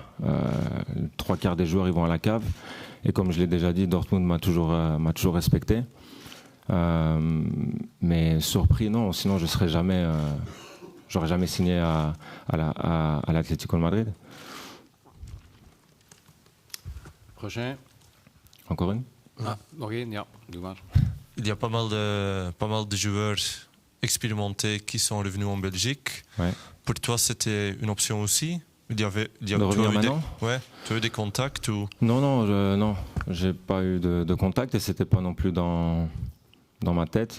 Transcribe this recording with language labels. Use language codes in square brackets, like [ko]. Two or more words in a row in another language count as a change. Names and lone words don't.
[fr] 3/4 des joueurs, ils vont à la cave. Et comme je l'ai déjà dit, Dortmund m'a toujours respecté. Mais surpris, non. Sinon, j'aurais jamais signé à l'Atlético de Madrid. Prochain. Encore une? [nl] Nog één, ja. Doe maar. [fr] Il y a pas mal de joueurs expérimentés qui sont revenus en Belgique. Ouais. Pour toi, c'était une option aussi? De revenir maintenant? Tu as eu des contacts ou... Non, j'ai pas eu de contact et c'était pas non plus dans ma tête.